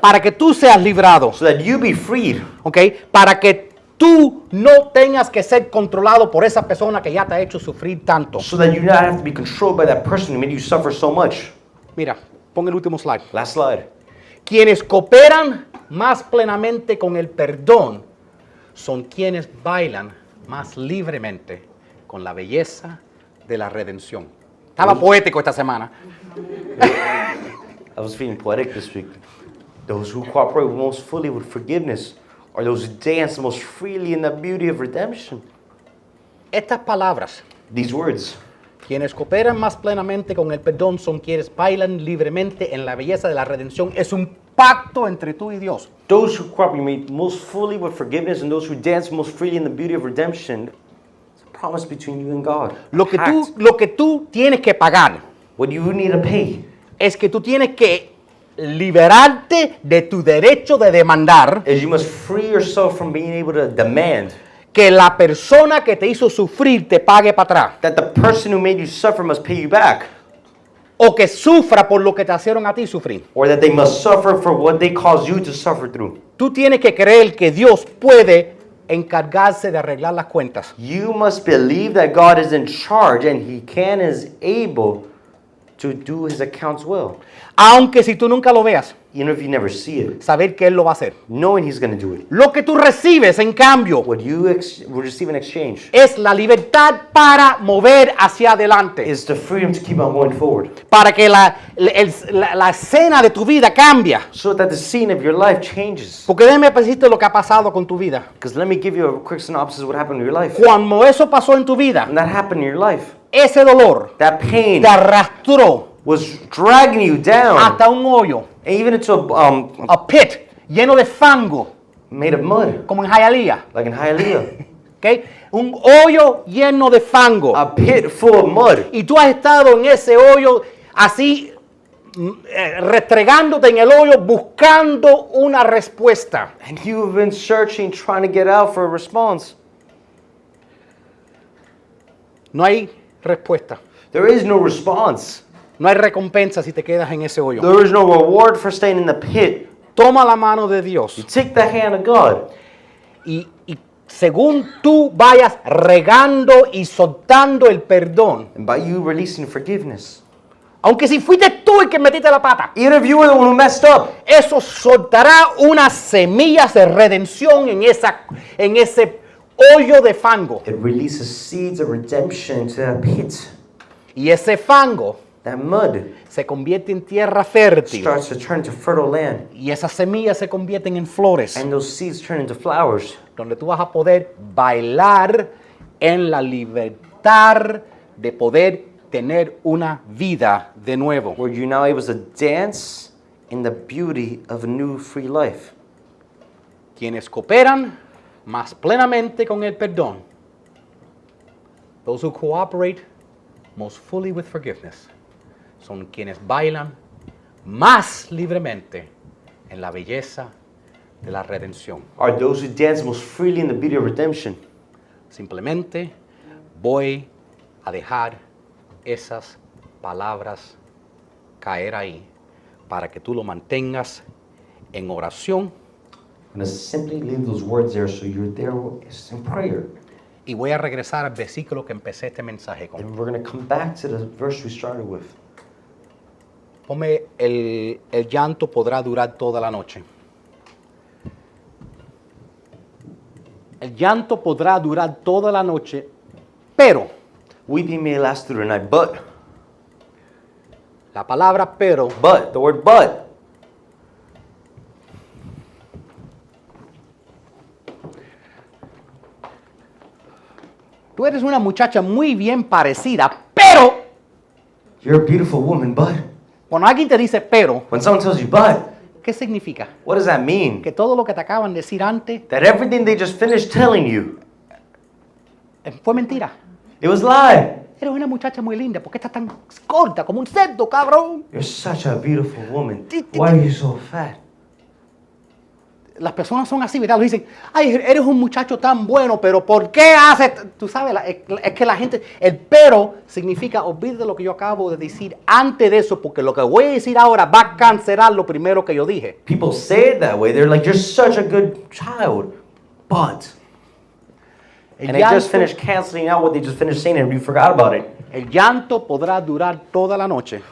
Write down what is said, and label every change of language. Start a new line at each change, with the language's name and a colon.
Spanish: Para que tú seas librado.
English: So that you be freed.
Spanish: ¿Ok? Para que tú no tengas que ser controlado por esa persona que ya te ha hecho sufrir tanto.
English: So that you do not have to be controlled by that person who made you suffer so much.
Spanish: Mira, pon el último slide.
English: Last slide.
Spanish: Quienes cooperan más plenamente con el perdón son quienes bailan más libremente con la belleza de la redención. Estaba poético esta semana.
English: I was feeling poetic this week. Those who cooperate most fully with forgiveness are those who dance most freely in the beauty of redemption.
Spanish: Estas palabras,
English: These words.
Spanish: quienes cooperan más plenamente con el perdón son quienes bailan libremente en la belleza de la redención. Es un pacto entre tú y Dios.
English: Those who cooperate most fully with forgiveness and those who dance most freely in the beauty of redemption. It's a promise between you and God.
Spanish: Lo que
English: Pact.
Spanish: tú tienes que pagar
English: What you need to pay
Spanish: es que tú tienes que liberarte de tu derecho de demandar
English: is you must free yourself from being able to demand
Spanish: que la persona que te hizo sufrir te pague para atrás.
English: that the person who made you suffer must pay you back,
Spanish: O que sufra por lo que te hicieron a ti sufrir.
English: or that they must suffer for what they caused you to suffer through.
Spanish: Tú tienes que creer que Dios puede encargarse de arreglar las cuentas.
English: You must believe that God is in charge and He can is able to do His accounts well.
Spanish: Aunque si tú nunca lo veas,
English: Even if you never see it,
Spanish: saber que Él lo va a hacer.
English: knowing He's going to do it.
Spanish: Lo que tú recibes, en cambio,
English: What you receive in exchange
Spanish: es la libertad para mover hacia adelante.
English: is the freedom to keep on going forward.
Spanish: Para que la escena de tu vida cambie.
English: So that the scene of your life changes.
Spanish: Porque déjame decirte lo que ha pasado con tu vida.
English: Because let me give you a quick synopsis of what happened in your life.
Spanish: Cuando eso pasó en tu vida,
English: When that happened in your life,
Spanish: ese dolor
English: that pain
Spanish: te arrastró
English: was dragging you down,
Spanish: hasta un hoyo,
English: and even into
Spanish: a pit, lleno de fango,
English: made of mud,
Spanish: como en Hialeah.
English: like in Hialeah.
Spanish: ¿Okay? Un hoyo lleno de fango.
English: A pit full of mud.
Spanish: Y tú has estado en ese hoyo así, restregándote en el hoyo, buscando una respuesta.
English: And you've been searching, trying to get out for a response.
Spanish: No hay respuesta.
English: There is no response.
Spanish: No hay recompensa si te quedas en ese hoyo.
English: There is no reward for staying in the pit.
Spanish: Toma la mano de Dios.
English: You take the hand of God.
Spanish: Y según tú vayas regando y soltando el perdón,
English: And by you releasing forgiveness,
Spanish: aunque si fuiste tú el que metiste la pata,
English: even if you were the one who messed up,
Spanish: eso soltará unas semillas de redención en ese hoyo de fango.
English: it releases seeds of redemption into that pit.
Spanish: Y ese fango
English: That mud
Spanish: se convierte en tierra fértil.
English: starts to turn to fertile land.
Spanish: Y esas semillas se convierten en flores,
English: And those seeds turn into flowers.
Spanish: donde tú vas a poder bailar en la libertad de poder tener una vida de nuevo.
English: Where you're now able to dance in the beauty of a new free life.
Spanish: Quienes cooperan más plenamente con el perdón.
English: Those who cooperate most fully with forgiveness
Spanish: son quienes bailan más libremente en la belleza de la redención.
English: Are those who dance most freely in the beauty of redemption.
Spanish: Simplemente voy a dejar esas palabras caer ahí para que tú lo mantengas en oración.
English: I'm going to simply leave those words there so you're there in prayer.
Spanish: Y voy a regresar al versículo que empecé este mensaje con.
English: And we're going to come back to the verse we started with.
Spanish: Ponme el llanto podrá durar toda la noche. El llanto podrá durar toda la noche, pero
English: Weeping may last through the night, but,
Spanish: la palabra pero
English: the word but,
Spanish: tú eres una muchacha muy bien parecida, pero
English: you're a beautiful woman, but,
Spanish: cuando alguien te dice pero,
English: when someone tells you but,
Spanish: ¿qué significa?
English: what does that mean?
Spanish: Que todo lo que te acaban de decir antes
English: That everything they just finished telling you,
Spanish: fue mentira.
English: it was lie.
Spanish: Eres una muchacha muy linda, ¿por qué estás tan corta como un cerdo, cabrón?
English: You're such a beautiful woman. Why are you so fat?
Spanish: Las personas son así, ¿verdad? Lo dicen, ay, eres un muchacho tan bueno, pero ¿por qué haces? Tú sabes, es que la gente, el pero significa, olvídate lo que yo acabo de decir antes de eso, porque lo que voy a decir ahora va a cancelar lo primero que yo dije.
English: People say it that way. They're like, you're such a good child, but.
Spanish: El
English: And they just
Spanish: llanto,
English: finished canceling out what they just finished saying and you forgot about it.
Spanish: el llanto podrá durar toda la noche,